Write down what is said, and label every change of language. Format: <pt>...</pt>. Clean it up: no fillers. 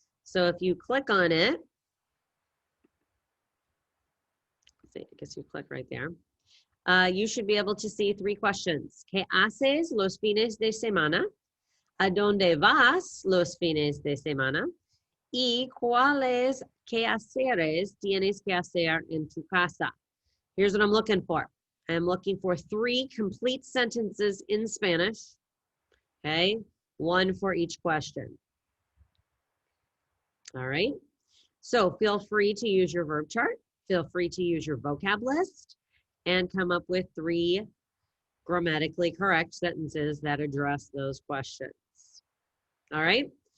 <en>So if you click on it, I guess you click right there. You should be able to see 3 questions.</en> <es>¿Qué haces los fines de semana? ¿A dónde vas los fines de semana? ¿Y cuáles quehaceres tienes que hacer en tu casa?</es> <en>Here's what I'm looking for. I'm looking for 3 complete sentences in Spanish. Okay, 1 for each question. All right. So feel free to use your verb chart. Feel free to use your vocab list and come up with 3 grammatically correct sentences that address those questions. All right.</en>